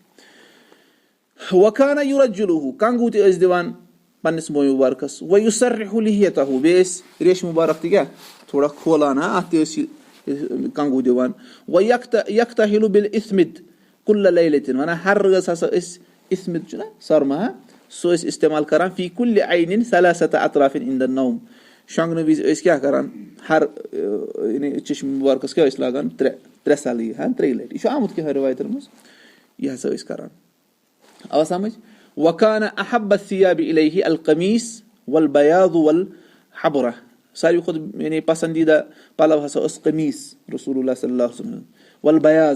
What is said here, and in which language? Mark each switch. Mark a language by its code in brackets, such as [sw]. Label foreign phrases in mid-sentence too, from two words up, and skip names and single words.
[ks] تھایہِ وکانہ یُرجلہ کنگوٗ تہِ ٲسۍ دِوان پننِس موے مُبارکس [ar] ویُسرحُ لحیتہ [ks] بیٚیہِ ٲسۍ ریشہِ مُبارک تہِ کیاہ تھوڑا کھولان اتھ تہِ ٲسۍ یہِ کنگوٗ دِوان [ar] ویکتحلُ بالاسمد کُلہ لیلتن [ks] وَنان ہر رٲژ ہسا ٲسۍ اسمد چھُنہ سۄرما سُہ ٲسۍ استعمال کران [ar] فی کُلہِ عینٍ ثلاثة اطراف عند النوم [ks] شۄنگنہٕ وِزِ ٲسۍ کیاہ کران ہر یعنی چشمہِ مُبارکس کیاہ ٲسۍ لاگان ترٛےٚ سَلیہِ 3 لٹہِ یہِ چھُ آمُت کینٛہہ رِوایتن منٛز یہِ ہسا ٲسۍ کران آو سمجھ [ar] وکانہ احب الثیاب الیہ القمیٖص والبیاض والحبرہ [ks] ساروی کھۄتہٕ یعنی پسندیدہ پلو ہسا ٲس قمیٖص [ar] رسول اللہ صلی اللہ علیہ وسلم والبیاض